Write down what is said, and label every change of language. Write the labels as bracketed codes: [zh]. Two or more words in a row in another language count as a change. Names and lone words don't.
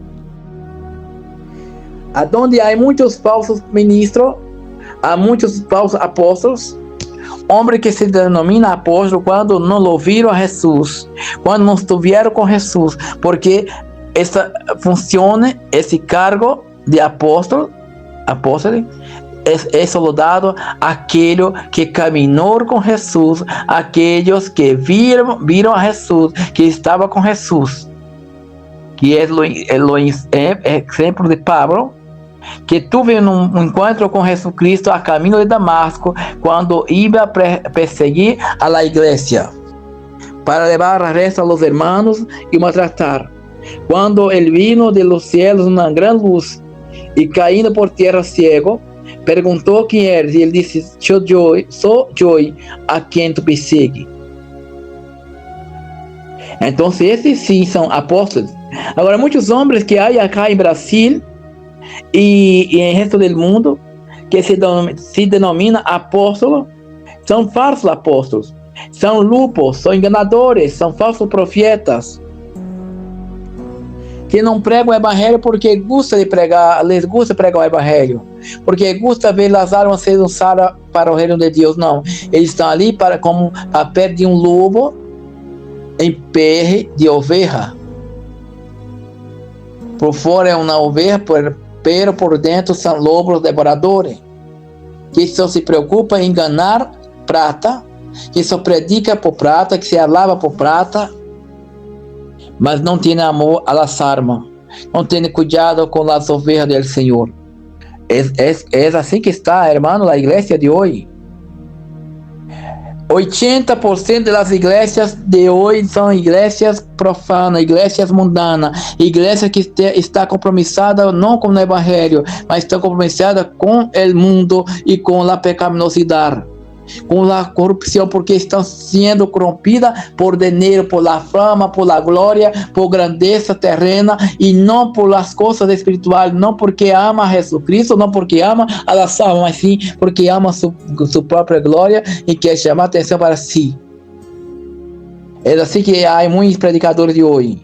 [pt] Aonde há muitos falsos ministros, há muitos falsos apóstolos, homem que se denomina apóstolo quando não ouviram a Jesus, quando não estiveram com Jesus, porque essa funciona, esse cargo de apóstolo é só dado àquele que caminhou com Jesus, aqueles que viram a Jesus, que estava com Jesus, que é o exemplo de Pablo, que tuve um encontro com Jesus Cristo a caminho de Damasco, quando ia perseguir [es] a la [pt] igreja, para levar a resto [es] a los hermanos [pt] e maltratar. Quando ele [es] vino de los cielos [pt] uma grande luz, e caindo por terra ciego, perguntou quem eres, e ele disse: sou eu a quem tu persegue. Então, esses sim são apóstolos. Agora, muitos homens que há acá em Brasil e em resto do mundo, que se denomina apóstolo, são falsos apóstolos, são lupos, são enganadores, são falsos profetas, que não pregam o evangelho porque [es] les gusta [pt] pregar o evangelho, porque gusta ver as almas sendo usadas para o reino de Deus. Não, eles estão ali como a pele de um lobo em pele de oveja. Por fora é uma oveja, pero por dentro são lobos devoradores, que só se preocupa em enganar prata, que só predica por prata, que se alaba por prata, mas não tem amor [es] a las almas, [pt] não tem cuidado com as ovelhas do Senhor. É assim que está, hermano, a igreja de hoje. 80% das igrejas de hoje são igrejas profanas, igrejas mundanas, igrejas que está compromissada não com o evangelho, mas está compromissada com o mundo e com a pecaminosidade, com a corrupção, porque estão sendo corrompidas por dinheiro, [es] por la fama, por la [pt] glória, por grandeza terrena, e não por as coisas espirituais, não porque ama a Jesus Cristo, não porque ama [es] a las almas, [pt] mas sim porque ama sua própria glória e quer chamar atenção para si. É assim que há muitos predicadores de hoje.